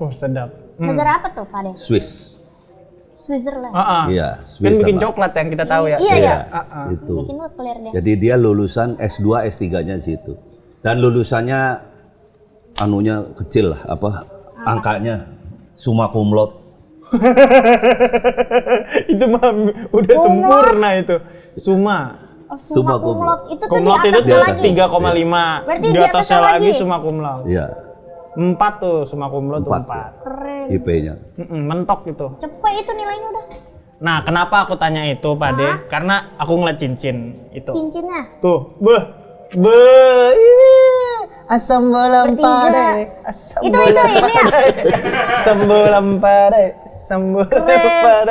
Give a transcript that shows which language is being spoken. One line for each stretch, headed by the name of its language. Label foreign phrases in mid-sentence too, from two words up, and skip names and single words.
Indonesian: Oh sedap. Negara apa tuh, Pak De? Swiss. Switzerland. Iya, Kan bikin sama. coklat yang kita tahu ya. Iya. Itu. Bikin nuklir dia. Jadi dia lulusan S2, S3-nya di situ. Dan lulusannya anunya kecil lah, angkanya
Latin: summa cum laude.
Indonesian: Itu mah udah sempurna itu. Summa.
Latin: Summa cum laude.
Indonesian: Itu tuh Cum di laude itu atasnya lagi. 3,5. Berarti Di di atasnya atasnya lagi lagi.
Latin: summa cum laude.
Indonesian: Iya, 4 tuh
Latin: summa cum laude
Indonesian: tuh 4. Keren. IP-nya. Mentok gitu. Cepet itu nilainya udah. Nah, kenapa aku tanya itu, Pak De? Karena aku ngeliat cincin itu. Cincinnya. Tuh, asam bolam Bertiga. pade, asam Itu bolam ini ya? asam bolam pade, asam bolam pade.